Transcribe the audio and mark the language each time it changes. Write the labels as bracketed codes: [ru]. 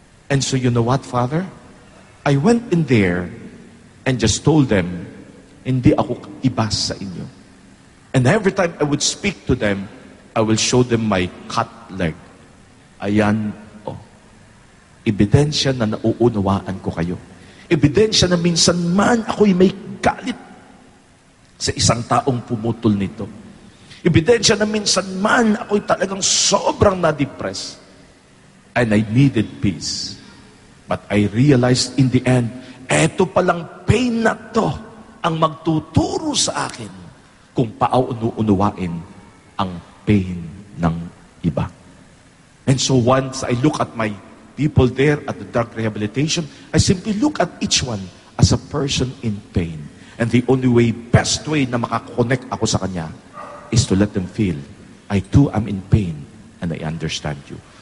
[en] And so you know what, Father? I went in there and just told them, [tl] hindi ako iba sa inyo. [en] And every time I would speak to them, I will show them my cut leg. [tl] Ayan, oh. Ebidensya na nauunawaan ko kayo. Ebidensya na minsan man ako'y may galit sa isang taong pumutol nito. Ebidensya na minsan man ako'y talagang sobrang na-depress. [en] And I needed peace. But I realized in the end, [tl] eto palang pain na to ang magtuturo sa akin kung paano-unuwain ang pain ng iba. [en] And so once I look at my people there at the drug rehabilitation, I simply look at each one as a person in pain. And the only way, best way [tl] na makakonect ako sa kanya [en] is to let them feel, I too am in pain and I understand you.